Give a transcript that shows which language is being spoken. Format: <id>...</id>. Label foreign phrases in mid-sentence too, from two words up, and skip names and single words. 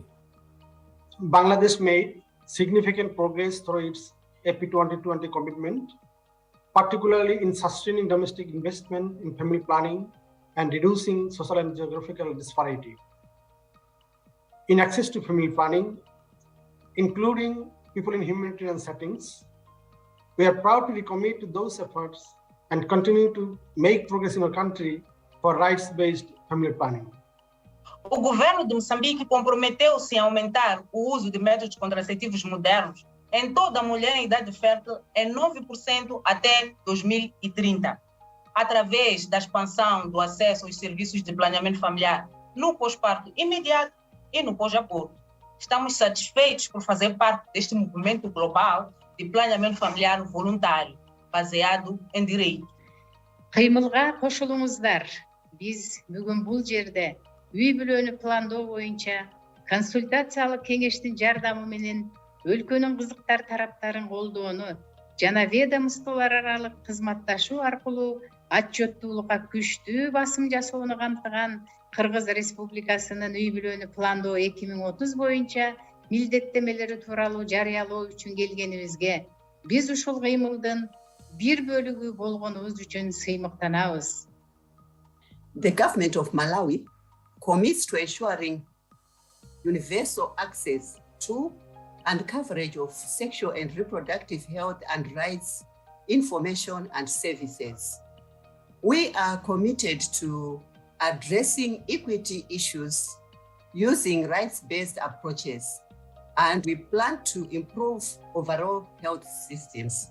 <en>Bangladesh made significant progress through its FP 2020 commitment, particularly in sustaining domestic investment in family planning and reducing social and geographical disparity. In access to family planning, including people in humanitarian settings, we are proud to recommit to those efforts and continue to make progress in our country for rights-based family planning.</en> <pt>O governo de Moçambique comprometeu-se em aumentar o uso de métodos contraceptivos modernos em toda mulher em idade fértil em 9% até 2030, através da expansão do acesso aos serviços de planeamento familiar no pós-parto imediato e no pós-aborto. Estamos satisfeitos por fazer parte deste movimento global de planeamento familiar voluntário, baseado em direito.</pt> <ky>Кыймылга кошулуңуздар. Биз бүгүн бул жерде үй бүлөнү пландоо боюнча консультациялык кеңештин жардамы менен өлкөнүн кызыктар тараптарын колдоону жана ведомстволор аралык кызматташуу аркылуу отчеттуулукка күчтүү басым жасоону камтыган Кыргыз Республикасынын үй бүлөнү пландоо 2030 боюнча милдеттемелери тууралуу жарыялоо үчүн келгенибизге биз ушул кыймылдын бир бөлүгү болгонубуз үчүн сыймыктанабыз.</ky> <en>The government of Malawi commits to ensuring universal access to and coverage of sexual and reproductive health and rights information and services. We are committed to addressing equity issues using rights-based approaches, and we plan to improve overall health systems.</en>